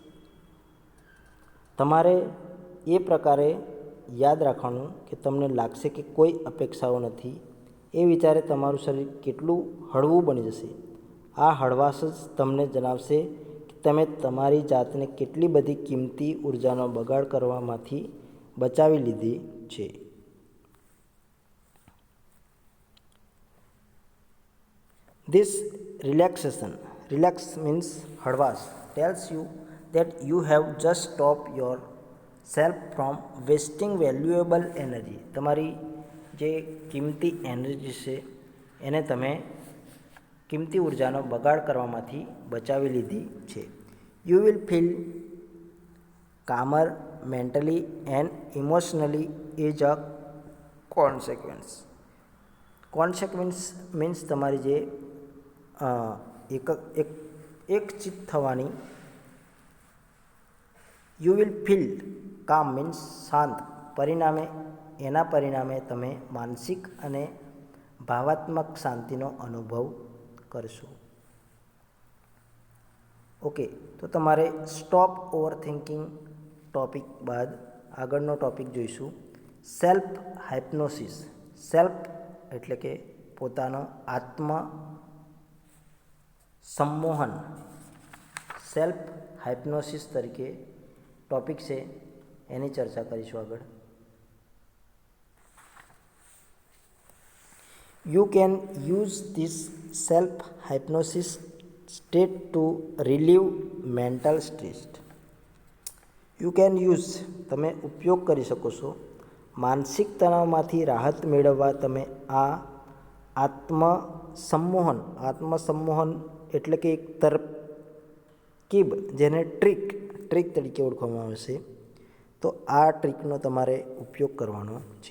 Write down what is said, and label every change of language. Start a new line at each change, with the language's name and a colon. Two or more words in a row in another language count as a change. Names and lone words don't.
Gujarati: તમારે એ પ્રકારે યાદ રાખવાનું કે તમને લાગશે કે કોઈ અપેક્ષાઓ નથી. એ વિચારે તમારું શરીર કેટલું હળવું બની જશે. આ હળવાશ જ તમને જણાવશે કે તમે તમારી જાતને કેટલી બધી કિંમતી ઉર્જાનો બગાડ કરવામાંથી બચાવી લીધી છે.
English: This relaxation, relax means હળવાશ, tells you that you have just stopped yourself from wasting valuable energy.
Gujarati: તમારી જે કિંમતી એનર્જી છે એને તમે કિંમતી ઉર્જાનો બગાડ કરવામાંથી બચાવી લીધી છે.
English: You will feel calmer mentally and emotionally is a consequence. Consequence means
Gujarati: તમારી જે એક ચિત્ત થવાની.
English: you will feel calm means શાંત.
Gujarati: એના પરિણામે તમે માનસિક અને ભાવાત્મક શાંતિનો અનુભવ કરશો. ઓકે, તો તમારે
English: stop over thinking
Gujarati: ટોપિક બાદ આગળનો ટોપિક જોઈશું
English: self hypnosis.
Gujarati: સેલ્ફ એટલે કે પોતાનો આત્મ સંમોહન.
English: self hypnosis
Gujarati: તરીકે ટોપિક છે, એની ચર્ચા કરીશું આગળ.
English: You can use this self-hypnosis state to relieve mental stress. You can use
Gujarati: તમે ઉપયોગ કરી શકો છો. માનસિક તણાવમાંથી રાહત મેળવવા તમે આ આત્મસંમોહન એટલે કે એક તરકીબ, જેને ટ્રીક તરીકે ઓળખવામાં આવે છે, તો આ ટ્રીકનો તમારે ઉપયોગ કરવાનો છે.